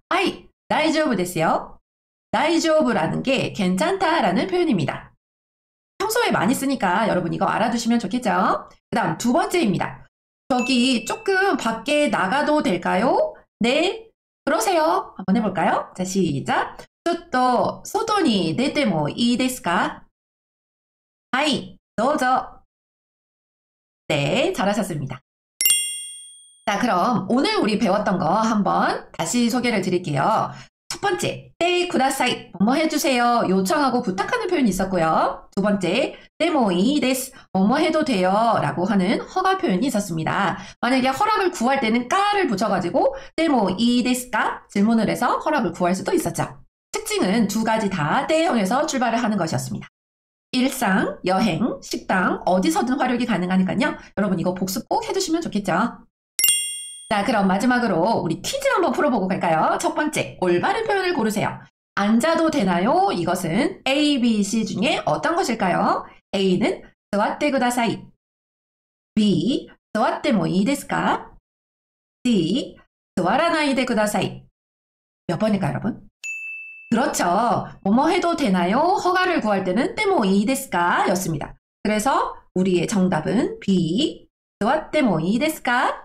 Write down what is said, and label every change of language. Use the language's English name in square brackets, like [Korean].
[Japanese] 하이, 다이조부 데스요. [Korean] 다이조부라는 게 괜찮다라는 표현입니다. 평소에 많이 쓰니까 여러분 이거 알아두시면 좋겠죠? 그 다음 두 번째입니다. 저기 조금 밖에 나가도 될까요? 네, 그러세요. 한번 해볼까요? 자, 시작. [Japanese] ちょっと外に出てもいいですか? はい、どうぞ. [Korean] 네, 잘하셨습니다. 자, 그럼 오늘 우리 배웠던 거 한번 다시 소개를 드릴게요. 첫 번째, 네, 구다사이, 뭐뭐 해주세요. 요청하고 부탁하는 표현이 있었고요. 두 번째, 데모 이 데스, 뭐뭐 해도 돼요. 라고 하는 허가 표현이 있었습니다. 만약에 허락을 구할 때는 까를 붙여가지고 데모 이 데스까 질문을 해서 허락을 구할 수도 있었죠. 특징은 두 가지 다 때형에서 출발을 하는 것이었습니다. 일상, 여행, 식당 어디서든 활용이 가능하니까요. 여러분 이거 복습 꼭 해두시면 좋겠죠. 자, 그럼 마지막으로 우리 퀴즈 한번 풀어보고 갈까요? 첫 번째, 올바른 표현을 고르세요. 앉아도 되나요? 이것은 A, B, C 중에 어떤 것일까요? A는 [Japanese] 座ってください. [Korean] B, [Japanese] 座ってもいいですか?D, 座らないでください. [Korean] 몇 번일까요, 여러분? 그렇죠. 뭐뭐 해도 되나요? 허가를 구할 때는 てもいいですか?였습니다. 그래서 우리의 정답은 B, [Japanese] 座ってもいいですか?